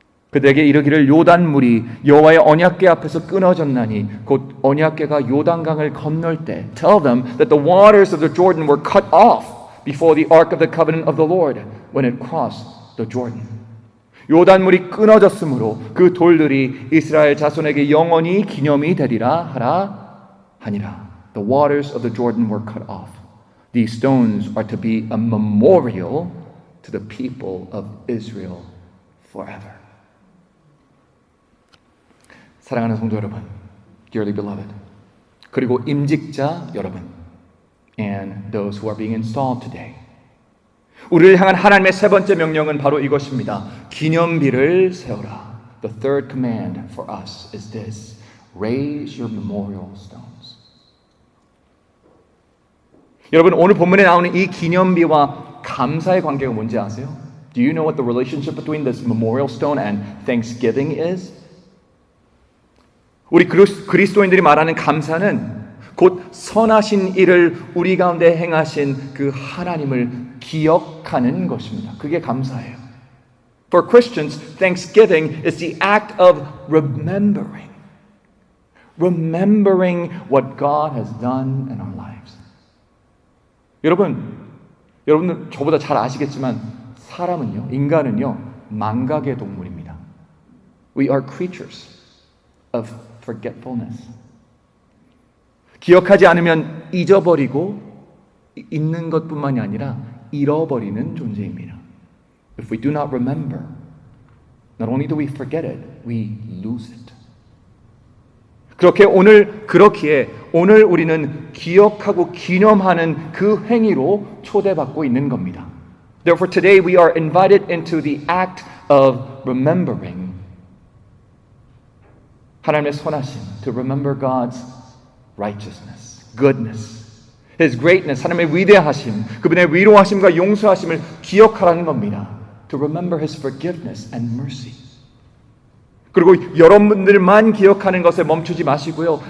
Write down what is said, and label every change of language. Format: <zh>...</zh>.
<ko>그들에게 이르기를 요단물이 여호와의 언약궤 앞에서 끊어졌나니 곧 언약궤가 요단강을 건널 때</ko> <en>tell them that the waters of the Jordan were cut off before the ark of the covenant of the Lord when it crossed the Jordan.</en> <ko>요단물이 끊어졌으므로 그 돌들이 이스라엘 자손에게 영원히 기념이 되리라 하니라.</ko> <en>The waters of the Jordan were cut off. These stones are to be a memorial to the people of Israel forever.</en> <ko>사랑하는 성도 여러분,</ko> <en>dearly beloved,</en> <ko>그리고 임직자 여러분,</ko> <en>and those who are being installed today.</en> <ko>우리를 향한 하나님의 세 번째 명령은 바로 이것입니다. 기념비를 세우라.</ko> <en>The third command for us is this. raise your memorial stones.</en> <ko>여러분, 오늘 본문에 나오는 이 기념비와 감사의 관계가 뭔지 아세요?</ko> <en>Do you know what the relationship between this memorial stone and thanksgiving is?</en> <ko>우리 그리스도인들이 말하는 감사는 곧 선하신 일을 우리 가운데 행하신 그 하나님을 기억하는 것입니다. 그게 감사예요.</ko> <en>For Christians, thanksgiving is the act of remembering. Remembering what God has done in our lives.</en> <ko>여러분들 저보다 잘 아시겠지만 사람은요, 인간은요, 망각의 동물입니다.</ko> <en>We are creatures of forgetfulness.</en> <ko>기억하지 않으면 잊어버리고 있는 것뿐만이 아니라 잃어버리는 존재입니다.</ko> <en>If we do not remember, not only do we forget it, we lose it.</en> <ko>그렇기에 오늘 우리는 기억하고 기념하는 그 행위로 초대받고 있는 겁니다.</ko> <en>Therefore, today we are invited into the act of remembering.</en> <ko>하나님의 선하심,</ko> <en>to remember God's righteousness, goodness, His greatness,</en> <ko>하나님의 위대하심, 그분의 위로하심과 용서하심을 기억하라는 겁니다.</ko> <en>To remember His forgiveness and mercy.</en> <ko>그리고 여러분들만 기억하는 것에 멈추지 마시고요.</ko>